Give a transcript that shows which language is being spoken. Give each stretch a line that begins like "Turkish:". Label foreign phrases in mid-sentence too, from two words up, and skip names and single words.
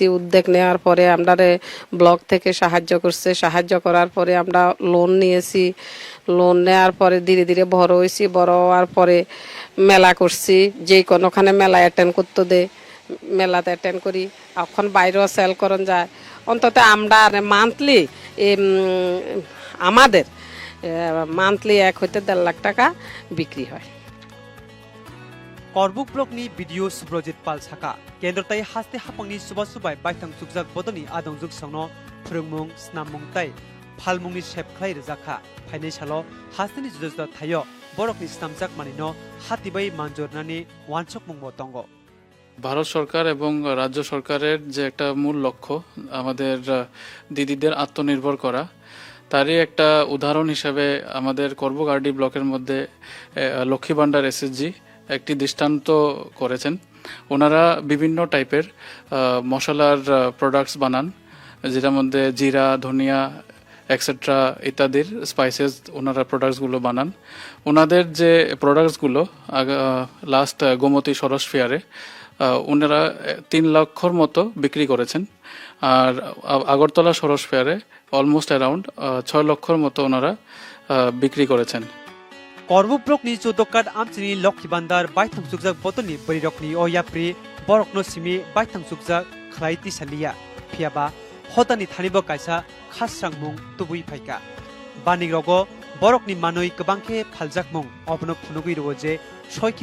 Bangla: উদ্যোগ নেওয়ার পরে আমরা ব্লক থেকে সাহায্য করছে সাহায্য করার পরে আমরা লোন নিয়েছি লোন নেওয়ার পরে ধীরে ধীরে বড় হয়েছি বড় হওয়ার পরে মেলা করছি যে কোনোখানে মেলা অ্যাটেন্ড করতে দেয় মেলাতে অ্যাটেন্ড করি এখন বাইরেও সেল করন যায় অন্তত আমরা মান্থলি আমাদের মান্থলি 1 হইতে 1.5 লাখ টাকা বিক্রি হয়
Kok Borok: करबुक ब्लकनि भिडियो सुब्रजित पाल साका केन्द्रताय हास्ते हापांनि सुबा सुबाय बायथां सुकजाक बदलनि आदं जुग संनो फोरोंमुं स्नाममुं ताय फालमुंनि सेबख्लाय रोजाखा फाइनान्सालो हास्तेनि जुजुदा थायो बरकनि स्नामजाक मानिनो हातिबाय मानजरनानि वानसक मुंबो दंगो
Bangla: ভারত সরকার এবং রাজ্য সরকারের যে একটা মূল লক্ষ্য আমাদের দিদিদের আত্মনির্ভর করা তারই একটা উদাহরণ হিসেবে আমাদের করবুগার্ডি ব্লকের মধ্যে লক্ষ্মী ভান্ডার এসএসজি একটি দৃষ্টান্ত করেছেন ওনারা বিভিন্ন টাইপের মশলার প্রোডাক্টস বানান যেটার মধ্যে জিরা ধনিয়া এক্সেট্রা ইত্যাদির স্পাইসেস ওনারা প্রোডাক্টসগুলো বানান ওনাদের যে প্রোডাক্টসগুলো লাস্ট গোমতী সরস ফেয়ারে ওনারা 3 লক্ষর মতো বিক্রি করেছেন আর আগরতলা সরস ফেয়ারে
English: almost around
Bangla: 6 লক্ষর মতো ওনারা বিক্রি করেছেন
Kok Borok: करबुक ब्लकनि 14 काट आमचिनि लक्ष्मी बान्दार बायथां सुकजाक बदलनि बैरकनि अ याप्रि बरकनो सिमि बायथां सुकजाक खलायति सालिया फियाबा हतानि थानिबो काइसा खासरांमुं तुबुइ फाइका बानिग्रगो बरकनि मानै गोबांखे फालजाकमुं अबनो फुनुगै रोजे सयखे